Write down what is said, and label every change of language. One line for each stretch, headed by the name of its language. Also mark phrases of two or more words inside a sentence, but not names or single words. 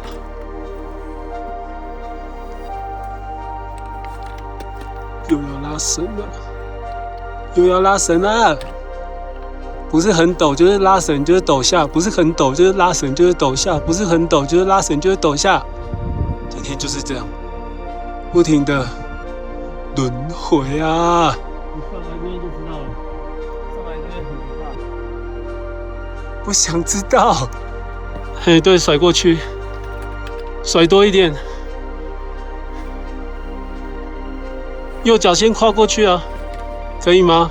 Chinese: 又要拉繩了，又要拉繩了！不是很陡就是拉繩就是陡下，不是很陡就是拉繩就是陡下，不是很陡就是拉繩就是陡下。今天就是這樣，不停的輪迴啊！你上來這邊就知道了，上來這邊很可怕。不想知道。嘿，對，甩過去，甩多一點。右腳先跨過去啊，可以嗎？